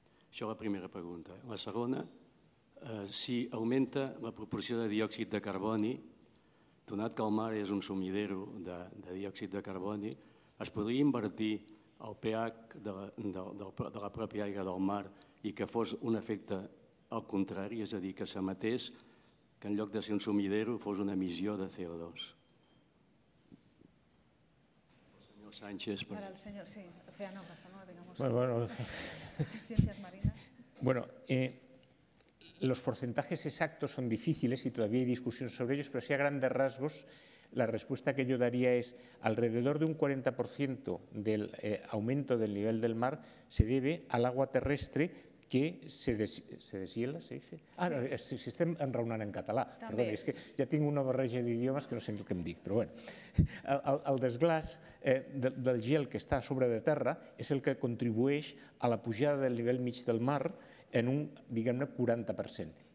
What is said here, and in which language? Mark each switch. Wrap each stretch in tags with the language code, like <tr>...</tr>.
<ca>Això és la primera pregunta. La segona, si augmenta la proporció de diòxid de carboni, donat que el mar és un sumidero de diòxid de carboni, es podria invertir el pH de la pròpia aigua del mar i que fos un efecte al contrari, és a dir, que s'emetés, que en lloc de ser un sumidero fos una emissió de CO2. El senyor Sánchez...</ca> <es>Para el señor, sí, oceanógrafo, ¿no? Digamos, Bueno, ciencias marinas. Bueno, los porcentajes exactos son difíciles y todavía hay discusión sobre ellos, pero sí a grandes rasgos la respuesta que yo daría es alrededor de un 40% del aumento del nivel del mar se debe al agua terrestre que se deshiela, ¿se dice?</es> <ca>Ah, no, si estem enraonant en català, perdó, és que ja tinc una barreja d'idiomes que no sé el que em dic, però bueno. El desglàs del gel que està a sobre de terra és el que contribueix a la pujada del nivell mig del mar en un, diguem-ne, 40%.</ca>